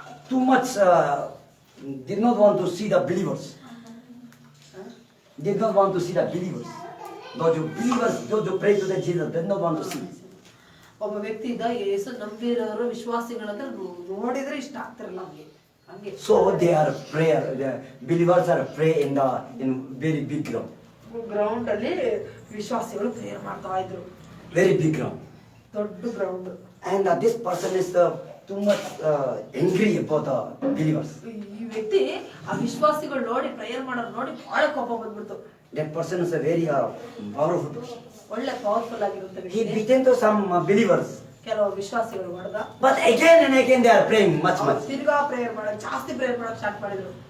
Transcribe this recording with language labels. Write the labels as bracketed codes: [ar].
[en] too much did not want to see the believers. Did not want to see the believers. Those who believers, those who pray to the Jesus, did not want to see. [kn] ಒಬ್ಬ ವ್ಯಕ್ತಿ ಇದ್ದ, ಯೇಸು ನಂಬಿರೋರು ವಿಶ್ವಾಸಿಗಳಂದ್ರೆ ನೋಡಿದ್ರೆ ಇಷ್ಟ ಆಗ್ತಿರಲ್ಲ ಹಂಗೆ. [en] So they are prayer. The believers are pray in very big ground. [kn] Ground ಅಲ್ಲಿ ವಿಶ್ವಾಸಿಗಳು prayer ಮಾಡ್ತಾ ಇದ್ರು. [en] Very big ground. [kn] ದೊಡ್ಡ ground. [en] And this person is too much angry about the believers. [kn] ಈ ವ್ಯಕ್ತಿ ಆ ವಿಶ್ವಾಸಿಗಳು ನೋಡಿ ಪ್ರೇಯರ್ ಮಾಡೋರು ನೋಡಿ ಬಹಳ ಕೋಪ ಬಂದ್ಬಿಡ್ತು. [en] That person is a very powerful person. [kn] ಒಳ್ಳೆ ಪವರ್ಫುಲ್ ಆಗಿರುತ್ತೆ [en] He [kn] ವ್ಯಕ್ತಿ. [en] beaten to some believers. [kn] ಕೆಲವು ವಿಶ್ವಾಸಿಗಳು ಹೊಡೆದ. [en] But again and again they are praying much. [kn] ತಿರ್ಗಾ ಪ್ರೇಯರ್ ಮಾಡಕ್ ಜಾಸ್ತಿ ಪ್ರೇಯರ್ ಮಾಡಕ್ ಸ್ಟಾರ್ಟ್ ಮಾಡಿದ್ರು.